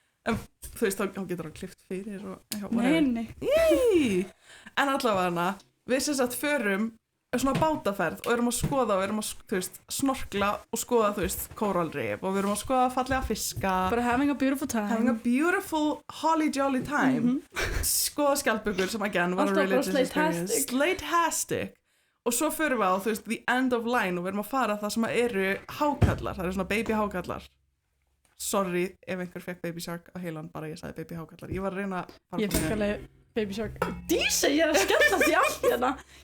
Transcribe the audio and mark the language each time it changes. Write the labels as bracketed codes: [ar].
[is] En þú veist, þá getur það klift fyrir og... Nei. Yey. En allavega hana, við sem sagt förum svona bátaferð og erum að skoða og erum að, þú veist, snorkla og skoða, þú veist, kóralrif og við erum að skoða fallega fiska. Bara [en] having a beautiful time. Having a beautiful holly jolly time. [is] Skoða skjaldbökur sem again var [en] a religious experience. [is] Slate-hastic. Og svo förum við á, þú veist, [en] the end of line [is] og við erum að fara það sem eru hákallar. Það eru svona baby hákallar. Sorry ef einhver fekk baby shark á heilan, bara ég sagði baby hákallar. Ég var að reyna að fara Ég fekk alveg baby shark. Dísa, ég að skellast í allt hérna.